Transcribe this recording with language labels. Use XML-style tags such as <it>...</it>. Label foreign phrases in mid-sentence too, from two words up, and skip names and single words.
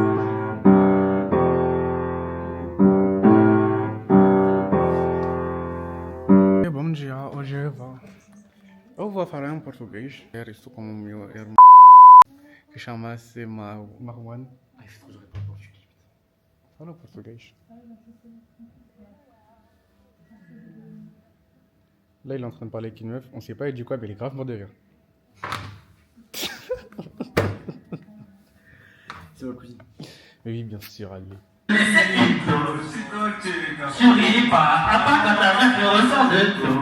<pt>Bom dia, hoje eu vou falar em português. Era isso como o meu irmão que chama-se Marwan.</pt> <fr>Ai, je trouve pas português.</fr> <pt>Fala português.</pt> <fr>Là, il est en train de parler avec une meuf, on sait pas il dit quoi, mais il est grave mort de rire. C'est ma cousine. Mais oui, bien sûr, allez. Souris pas, à part quand ta meuf te ressort de tout.</fr>